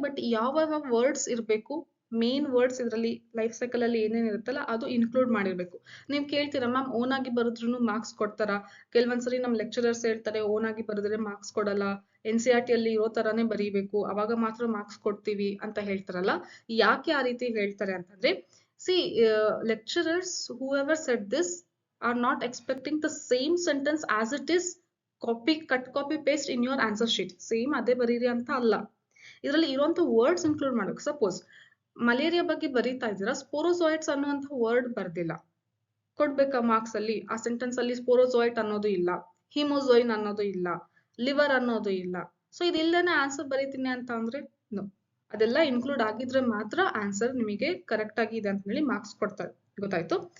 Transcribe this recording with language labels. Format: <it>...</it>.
<kn>But ಯಾವ words ಇರಬೇಕು, main words ಇದರಲ್ಲಿ ಲೈಫ್ ಸೈಕಲ್ ಅಲ್ಲಿ ಏನೇನ್ ಇರುತ್ತಲ್ಲ ಅದು ಇನ್ಕ್ಲೂಡ್ ಮಾಡಿರ್ಬೇಕು. ನೀವು ಕೇಳ್ತೀರಾ ಮ್ಯಾಮ್ ಓನ್ ಆಗಿ ಬರೋದ್ರೂ ಮಾರ್ಕ್ಸ್ ಕೊಡ್ತಾರಾ? ಕೆಲವೊಂದ್ಸರಿ ನಮ್ ಲೆಕ್ಚರರ್ಸ್ ಹೇಳ್ತಾರೆ ಓನ್ ಆಗಿ ಬರೆದ್ರೆ ಮಾರ್ಕ್ಸ್ ಕೊಡಲ್ಲ, NCERT ಅಲ್ಲಿ ಇರೋ ತರಾನೇ ಬರೀಬೇಕು, ಅವಾಗ ಮಾತ್ರ ಮಾರ್ಕ್ಸ್ ಕೊಡ್ತೀವಿ ಅಂತ ಹೇಳ್ತಾರಲ್ಲ. ಯಾಕೆ ಆ ರೀತಿ ಹೇಳ್ತಾರೆ ಅಂತಂದ್ರೆ, C</kn> <en>lecturers whoever said this are not expecting the same sentence as it is copy paste in your answer sheet.</en> <kn>Same ಅದೇ ಬರೀರಿ ಅಂತ ಅಲ್ಲ, ಇದರಲ್ಲಿ ಇರುವಂತ ವರ್ಡ್ಸ್ ಇನ್ಕ್ಲೂಡ್ ಮಾಡ್ಬೇಕು. ಸಪೋಸ್ ಮಲೇರಿಯಾ ಬಗ್ಗೆ ಬರೀತಾ ಇದ್ದೀರಾ, ಸ್ಪೋರೋಜಾಯ್ಟ್ಸ್ ಅನ್ನುವಂತ ವರ್ಡ್ ಬರ್ದಿಲ್ಲ, ಕೊಡ್ಬೇಕಾ ಮಾರ್ಕ್ಸ್ ಅಲ್ಲಿ? ಆ ಸೆಂಟೆನ್ಸ್ ಅಲ್ಲಿ ಸ್ಪೋರೋಜಾಯ್ಟ್ ಅನ್ನೋದು ಇಲ್ಲ, ಹಿಮೋಜೋಯಿನ್ ಅನ್ನೋದು ಇಲ್ಲ, ಲಿವರ್ ಅನ್ನೋದು ಇಲ್ಲ. ಸೊ ಇದಿಲ್ಲನೆ ಆನ್ಸರ್ ಬರೀತೀನಿ ಅಂತ ಅಂದ್ರೆ ನೋ, ಅದೆಲ್ಲ ಇನ್ಕ್ಲೂಡ್ ಆಗಿದ್ರೆ ಮಾತ್ರ ಆನ್ಸರ್ ನಿಮಗೆ ಕರೆಕ್ಟ್ ಆಗಿದೆ ಅಂತ ಹೇಳಿ ಮಾರ್ಕ್ಸ್ ಕೊಡ್ತಾರೆ. ಗೊತ್ತಾಯ್ತು?</kn>